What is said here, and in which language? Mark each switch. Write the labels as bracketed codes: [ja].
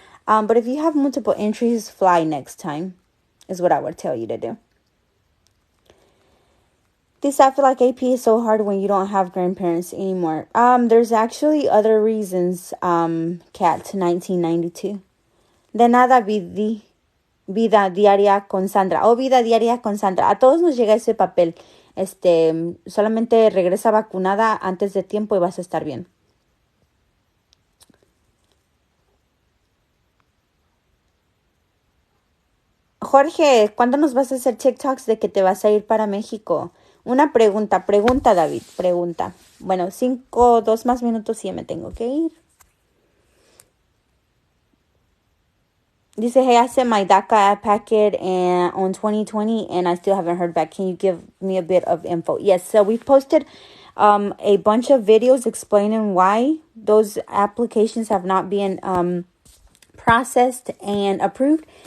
[en] But if you have multiple entries, fly next time is what I would tell you to do. This, I feel like AP is so hard when you don't have grandparents anymore. There's actually other reasons, Cat 1992. [es] De nada, Vida diaria con Sandra. Vida diaria con Sandra. A todos nos llega ese papel. Solamente regresa vacunada antes de tiempo y vas a estar bien. Jorge, ¿cuándo nos vas a hacer TikToks de que te vas a ir para México? Una pregunta, David, pregunta. Bueno, 2 más minutos y ya me tengo que ir. Dice, [en] hey, I sent my DACA packet on 2020 and I still haven't heard back. Can you give me a bit of info? Yes, so we posted a bunch of videos explaining why those applications have not been processed and approved.